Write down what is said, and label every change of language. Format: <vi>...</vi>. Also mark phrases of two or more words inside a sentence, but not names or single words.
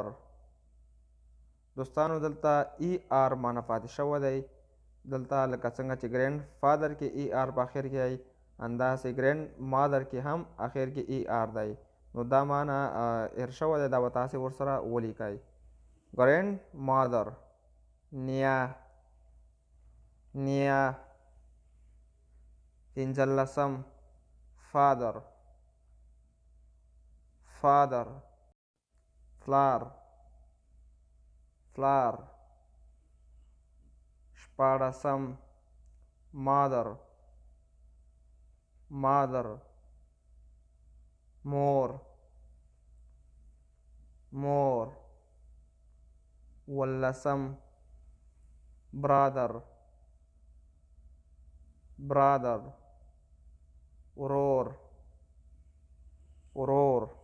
<ps>دوستانو دلته ای آر معنا پاتې شوی دی. دلته لکه څنګه چې</ps> <en>grand father</en> <ps>کې ای آر په اخر کې دی، همداسې</ps> <en>grand mother</en> <ps>کې هم اخر کې ای آر دی. نو دا معنا هیر شوی دی، دا به تاسې ورسره ولیکئ.</ps> <en>grand mother.</en> <ps>نیا، نیا.</ps> <en>15 father, father.</en> <ps>فلار، فلار.</ps> <en>14 mother, mother.</en> <ps>مور، مور.</ps> <en>15 brother, brother.</en> <ps>ورور، ورور.</ps>